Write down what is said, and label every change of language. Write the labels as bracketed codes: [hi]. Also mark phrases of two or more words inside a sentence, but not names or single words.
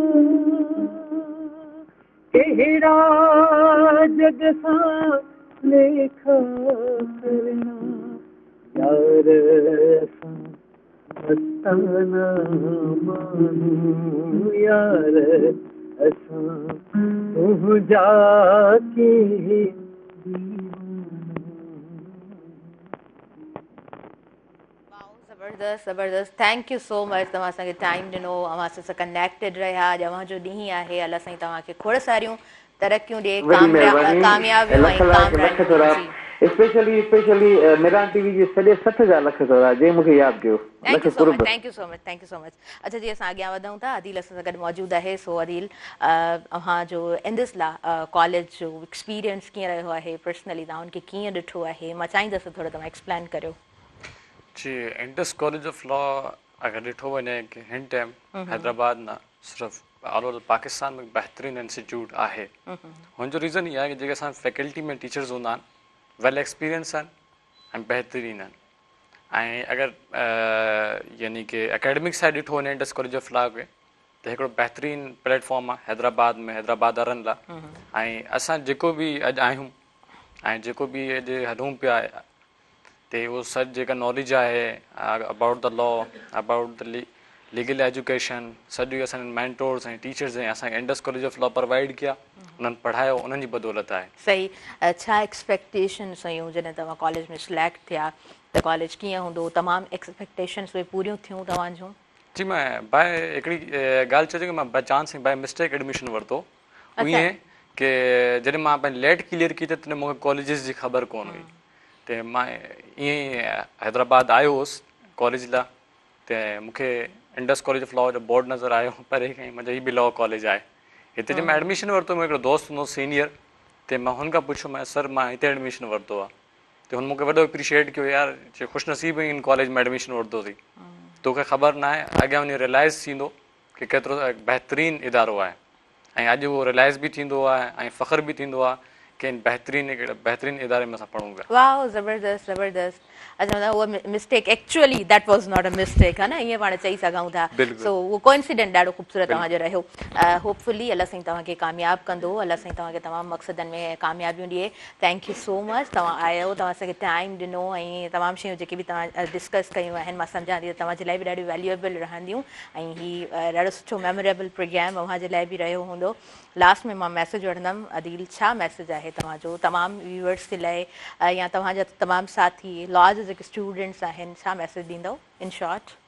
[sd] केड़ा जग सां लेखा करना यार सां मस्ताना मानूं यार असां तूं जाके ज़बरदस्त ज़बरदस्त [en] thank you so much [sd] तव्हां असांखे टाइम ॾिनो अव्हां असां सां कनेक्टेड रहिया अॼु अव्हां जो ॾींहुं आहे अलाह साईं तव्हांखे खोड़ सारियूं तरक़ियूं ॾिए कामयाबियूं ऐं स्पेशली मिरान टीवी जे सॼे 60 जा लख अथव जंहिं मूंखे यादि कयो [en] thank you so much [sd] अच्छा जी असां अॻियां वधूं था अदील असां सां गॾु मौजूदु आहे सो अदील अव्हां जो इंडस ला कॉलेज जो एक्सपीरियंस कीअं रहियो आहे पर्सनली तव्हां उनखे कीअं ॾिठो आहे मां चाहींदसि थोरो तव्हां एक्सप्लेन करियो जी इंडस कॉलेज ऑफ लॉ अगर ॾिठो वञे कि हिन टाइम हैदराबाद न सिर्फ़ु [en] all over Pakistan [sd] में बहितरीनु इंस्टीट्यूट आहे हुनजो रीज़न इहा आहे कि जेके असां फैकल्टी में टीचर्स हूंदा आहिनि [en] well experience [sd] आहिनि ऐं बहितरीनु आहिनि ऐं अगरि यानी कि [en] academic side [sd] ॾिठो वञे इंडस कॉलेज ऑफ लॉ खे त हिकिड़ो बहितरीनु प्लेटफॉर्म आहे हैदराबाद में हैदराबाद वारनि लाइ। ऐं असां जेको बि अॼु आहियूं ऐं जेको बि अॼु हलूं पिया ते उहो सॼु जेका नॉलेज आहे [en] about the law, about the legal education, [sd] सॼी असांजे मेंटोर्स ऐं टीचर्स ऐं असांखे इंडस कॉलेज ऑफ लॉ प्रोवाइड कया, उन्हनि पढ़ायो, उन्हनि जी बदौलत आहे। सही। छा एक्सपेक्टेशन्स हुयूं जॾहिं तव्हां कॉलेज में सिलेक्ट थिया त कॉलेज कीअं हूंदो? तमामु एक्सपेक्टेशन्स उहे पूरियूं थियूं तव्हां जूं? जी, मां बाय हिकिड़ी ॻाल्हि चयो की मां [en] by chance by mistake [sd] एडमिशन वरितो। ईअं की जॾहिं मां पंहिंजी लेट क्लियर की त तॾहिं मूंखे कॉलेजिस जी ख़बर कोन हुई त मां ईअं ई हैदराबाद आयो हुउसि कॉलेज लाइ त मूंखे इंडस कॉलेज ऑफ लॉ जो बोर्ड नज़र आयो परे खां, मुंहिंजो हीअ बि लॉ कॉलेज आहे हिते। जॾहिं मां एडमिशन वरितो, मुंहिंजो हिकिड़ो दोस्त हूंदो सीनियर, त मां हुन खां पुछियो सर मां हिते एडमिशन वरितो आहे, त हुन मूंखे वॾो एप्रिशिएट कयो, यार जे ख़ुशनसीब इन कॉलेज में एडमिशन वरितो अथई, तोखे ख़बर न आहे अॻियां वञी रियलाइज़ थींदो की केतिरो बहितरीनु इदारो आहे। ऐं अॼु उहो रियलाइज़ बि थींदो आहे ऐं फ़ख्र बि थींदो आहे की बहितरीनु इदारे में असां पढ़ूं पिया। वाह, ज़बरदस्त ज़बरदस्त। अच्छा, मतिलबु उहा मिस्टेक [en] actually that was not a mistake, [sd] है न, ईअं पाण चई सघूं था। सो उहो कोइंसिडेंट ॾाढो ख़ूबसूरत तव्हांजो रहियो। होपफुली अलाह साईं तव्हांखे कामयाबु कंदो, अलाह साईं तव्हांखे तमामु मक़सदनि में कामयाबियूं ॾिए। [en] thank you so much, [sd] तव्हां आयो, तव्हां असांखे टाइम ॾिनो ऐं तमामु शयूं जेके बि तव्हां डिस्कस कयूं आहिनि मां सम्झां थी त तव्हांजे लाइ बि ॾाढियूं वैल्यूएबल रहंदियूं ऐं हीउ ॾाढो सुठो मेमोरेबल प्रोग्राम अव्हांजे लाइ बि रहियो हूंदो। लास्ट में मां मैसेज वठंदमि, अदील छा मैसेज आहे तव्हांजो तमामु व्यूअर्स जे लाइ या तव्हांजा तमामु साथी लॉ जा जेके स्टूडेंट्स आहिनि, छा मैसेज ॾींदव [en] in short?